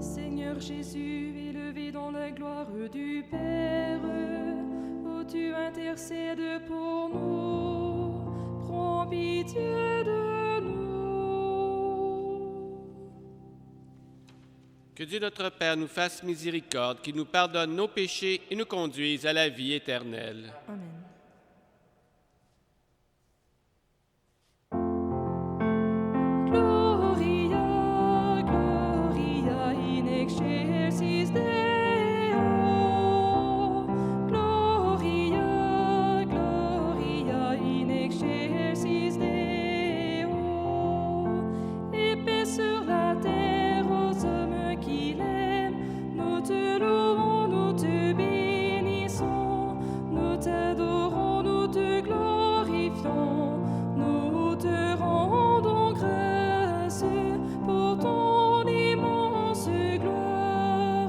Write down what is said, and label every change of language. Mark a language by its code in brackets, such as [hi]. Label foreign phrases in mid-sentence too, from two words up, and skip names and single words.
[fr] Seigneur Jésus, élevé dans la gloire du Père, où tu intercèdes pour nous, prends pitié de nous. Que Dieu notre Père nous fasse miséricorde, qu'il nous pardonne nos péchés et nous conduise à la vie éternelle. Amen. [la] Gloria, Gloria in excelsis Deo. Gloria, Gloria in excelsis Deo. [fr] Et paix sur la terre aux hommes qui l'aiment. Nous te louons, nous te bénissons. Nous t'adorons, nous te glorifions. Nous te rendons grâce pour ton immense gloire.